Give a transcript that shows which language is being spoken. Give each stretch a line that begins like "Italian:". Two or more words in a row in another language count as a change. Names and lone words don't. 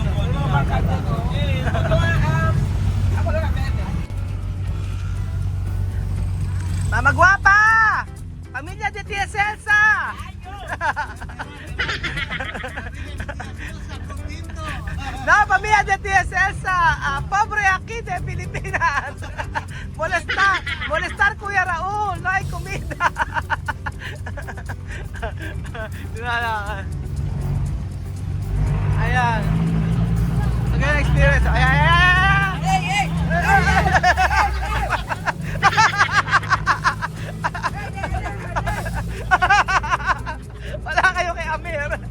Spanish: Mama Guapa! Pamilya de Tia Celsa! No, pamilya de Tia Celsa! Pobre aquí de Pilipinas! Molestar Kuya Raul! No hay comida!
Filipino: Dinala. Ayan. Magandang experience. Ayan! Wala kayo kay Amir.